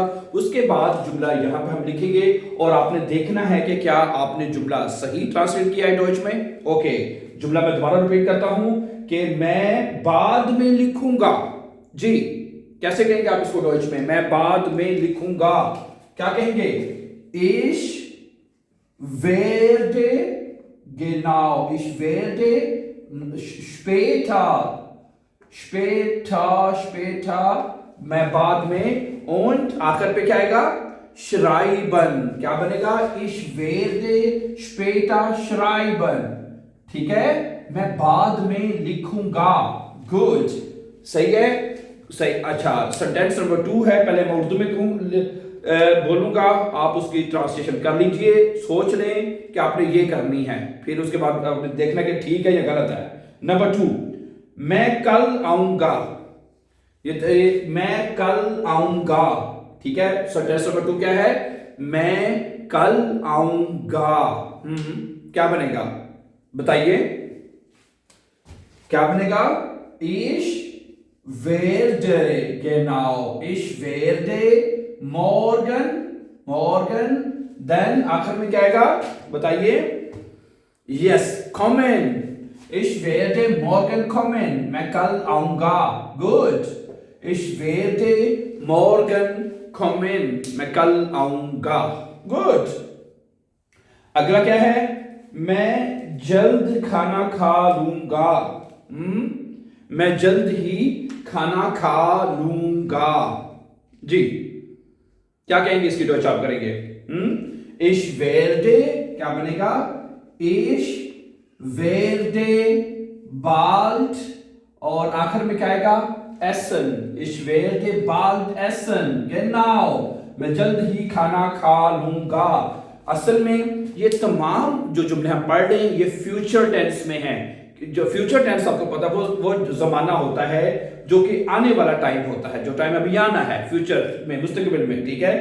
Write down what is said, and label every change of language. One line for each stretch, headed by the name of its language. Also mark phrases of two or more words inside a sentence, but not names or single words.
Urdu: اس کے بعد جملہ یہاں پہ ہم لکھیں گے اور آپ نے دیکھنا ہے کہ کیا آپ نے جملہ صحیح ٹرانسلیٹ کیا ہے ڈوچ میں. اوکے، جملہ میں دوبارہ ریپیٹ کرتا ہوں کہ میں بعد میں لکھوں گا. جی، کیسے کہیں گے آپ اس کو ڈوچ میں؟ میں بعد میں لکھوں گا، کیا کہیں گے?
German: Ich werde genau, ich werde später,
Urdu: میں بعد میں، und آخر پہ کیا آئے گا? schreiben, کیا بنے گا?
German: Ich werde später schreiben,
Urdu: ٹھیک ہے، میں بعد میں لکھوں گا. گڈ، صحیح ہے، صحیح. اچھا,
English: sentence number
Urdu: 2 ہے، پہلے میں اردو میں بولوں گا، آپ اس کی ٹرانسلیشن کر لیجیے، سوچ لیں کہ آپ نے یہ کرنی ہے، پھر اس کے بعد آپ نے دیکھنا کہ ٹھیک ہے یا غلط ہے. نمبر 2، میں کل آؤں گا، یہ میں کل آؤں گا، ٹھیک ہے.
English: sentence number
Urdu: 2 کیا ہے؟ میں کل آؤں گا. کیا بنے گا بتائیے، کیا بنے گا?
German: Ich werde, genau, ich werde morgen,
Urdu: then آخر میں کیا آئے گا بتائیے?
German: Yes, kommen, ich werde morgen kommen,
Urdu: میں کل آؤں گا. Good,
German: ich werde morgen kommen,
Urdu: میں کل آؤں گا. Good, اگلا کیا ہے? میں جلد کھانا کھا لوں گا. میں جلد ہی کھانا کھا لوں گا. جی، کیا کہیں گے اس کی ڈوچ آپ کریں گے?
German: Ich werde,
Urdu: کیا بنے گا?
German: Ich werde bald,
Urdu: اور آخر میں کیا آئے گا?
German: essen, ich werde bald essen, genau,
Urdu: میں جلد ہی کھانا کھا لوں گا. اصل میں یہ تمام جو جملے ہم پڑھ رہے ہیں یہ
English: future tense
Urdu: میں ہیں. جو
English: future tense
Urdu: آپ کو پتا ہے وہ زمانہ ہوتا ہے جو کہ آنے والا ٹائم ہوتا ہے، جو ٹائم ابھی آنا ہے فیوچر میں، مستقبل میں، ٹھیک ہے.